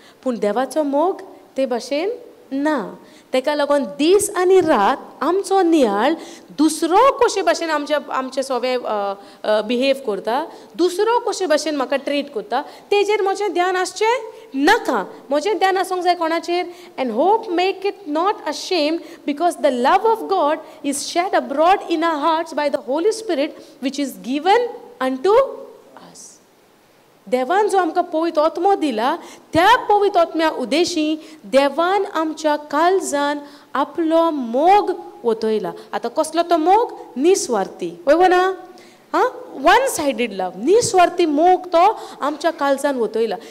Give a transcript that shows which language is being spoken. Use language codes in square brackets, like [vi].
[gom] पूण देवाचो मोग ते भाशेन ना. ताका लागून दीस आनी रात आमचो नियाळ दुसरो कशे भाशेन आमचे सगळे बिहेव करता, दुसरो कशे भाशेन म्हाका ट्रीट करता, तेजेर म्हजें ध्यान आसचें नाका. म्हजें ध्यान आसूंक जाय कोणाचेर? [en] And hope make it not ashamed because the love of God is shed abroad in our hearts by the Holy Spirit which is given unto us. [gom] देवान जो आमकां पवित्र आत्मो दिला, त्या पवित्र आत्म्या उद्देशी देवान आमच्या काळजान आपलो मोग वतयला. आतां कसलो तो मोग? निस्वार्थी. वय ना? [en] one sided love, [gom] निस्वार्थी मोग तो आमच्या काळजान वतयला.